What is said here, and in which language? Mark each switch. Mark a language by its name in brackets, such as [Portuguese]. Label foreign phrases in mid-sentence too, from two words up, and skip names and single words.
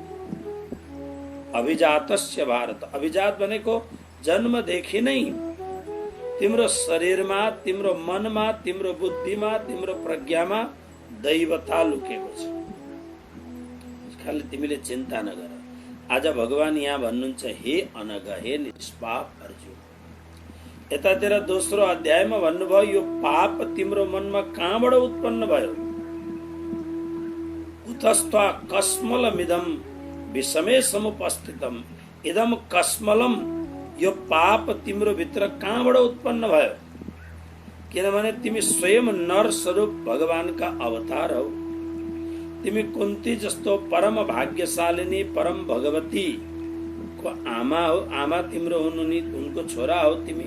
[Sanskrit] अभिजातस्य भारत, [Nepali] अभिजात भनेको जन्मदेखि नै तिम्रो शरीरमा, तिम्रो मनमा, तिम्रो बुद्धिमा, तिम्रो प्रज्ञामा दैवता लुकेको छ। खाली तिमीले चिन्ता नगर। आज भगवान यहाँ भन्नुहुन्छ, हे अनघ, हे निष्पाप अर्जुन। यतातिर दोस्रो अध्यायमा भन्नुभयो, यो पाप तिम्रो मनमा कहाँबाट उत्पन्न भयो? [Sanskrit] कुतस्त्वा कस्मलमिदं विषमे समुपस्थितम, इदम कस्मलम, [Nepali] यो पाप तिम्रो भित्र कहाँबाट उत्पन्न भयो? किनभने तिमी स्वयं नर स्वरूप भगवानका अवतार हौ। तिमी कुन्ती जस्तो परम भाग्यशालिनी परम भगवती को आमा हो, आमा तिम्रो हुनु नि उनको छोरा हो तिमी।